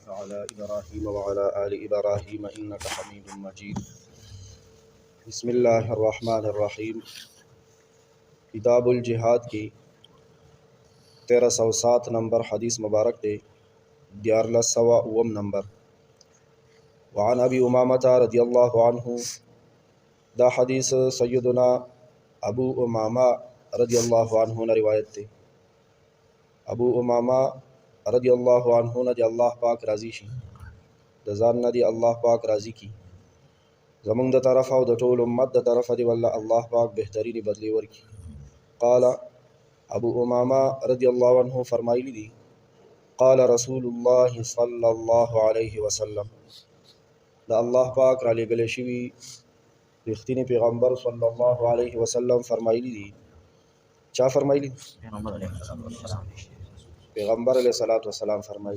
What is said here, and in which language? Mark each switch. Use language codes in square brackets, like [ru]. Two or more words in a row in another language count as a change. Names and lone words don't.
[ar] على إبراهيم وعلى آل إبراهيم إنك حميد مجيد. بسم الله الرحمن الرحیم. [ps] کتاب الجہاد کی 1307 نمبر حدیث مبارک دے 1109 نمبر. [ar] وعن ابی امامہ رضی اللہ عنہ، [ps] دا حدیث سیدنا ابو امامہ رضی اللہ عنہ نے روایت دے. ابو امامہ رضی اللہ عنہ نے دی اللہ پاک راضی شي، د ځان نه دی الله پاک راضی کی. زمونږ د طرف او د ټول امت د طرف دی والله الله پاک بهترینی بدلی ورکی. قال ابو امامہ رضی اللہ عنہ فرمایلی دی، [ar] قال رسول الله صلی الله علیه وسلم، [ps] دا الله پاک را لګل شوی رښتینی پیغمبر صلی الله علیه وسلم فرمایلی دی. چا فرمایلی؟ پیغمبر [ar] علیہ الصلوۃ والسلام [ps] فرمایلی.